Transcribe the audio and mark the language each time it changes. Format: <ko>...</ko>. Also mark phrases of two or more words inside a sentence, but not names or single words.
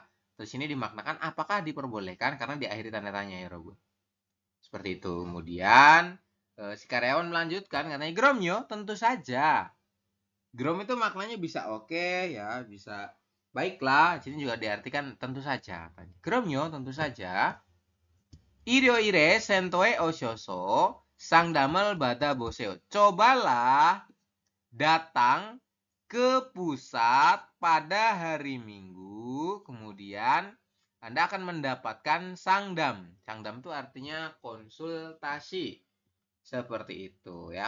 <id>Terus ini dimaknakan apakah diperbolehkan karena diakhiri tanda tanya ya Robo. Seperti itu. Kemudian si karyawan melanjutkan katanya gromyo tentu saja. Grom itu maknanya bisa oke ya, bisa baiklah. Sini juga diartikan tentu saja. Gromyo tentu saja.</id> <ko>일요일에 센터에 오셔서 상담을 받아보세요.</ko> <id>Cobalah datang ke pusat pada hari Minggu, kemudian Anda akan mendapatkan sangdam. Sangdam itu artinya konsultasi. Seperti itu ya.</id>